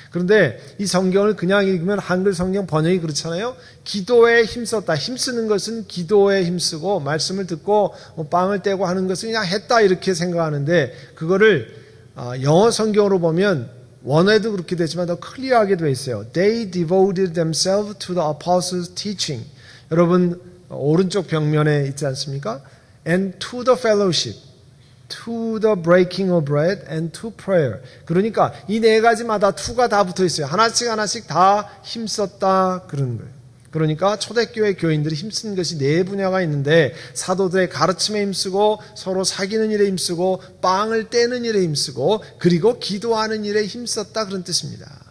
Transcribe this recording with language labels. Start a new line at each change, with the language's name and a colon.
Korean: 그런데 이 성경을 그냥 읽으면 한글 성경 번역이 그렇잖아요. 기도에 힘썼다. 힘쓰는 것은 기도에 힘쓰고 말씀을 듣고 빵을 떼고 하는 것은 그냥 했다 이렇게 생각하는데 그거를 영어 성경으로 보면 원어에도 그렇게 되지만 더 클리어하게 되어 있어요.
English: They devoted themselves to the apostles' teaching.
Korean: 여러분 오른쪽 벽면에 있지 않습니까?
English: And to the fellowship. To the breaking of bread and to prayer.
Korean: 그러니까 이 네 가지마다 to가 다 붙어 있어요. 하나씩 다 힘썼다 그런 거예요. 그러니까 초대교회 교인들이 힘쓴 것이 네 분야가 있는데 사도들의 가르침에 힘쓰고 서로 사귀는 일에 힘쓰고 빵을 떼는 일에 힘쓰고 그리고 기도하는 일에 힘썼다 그런 뜻입니다.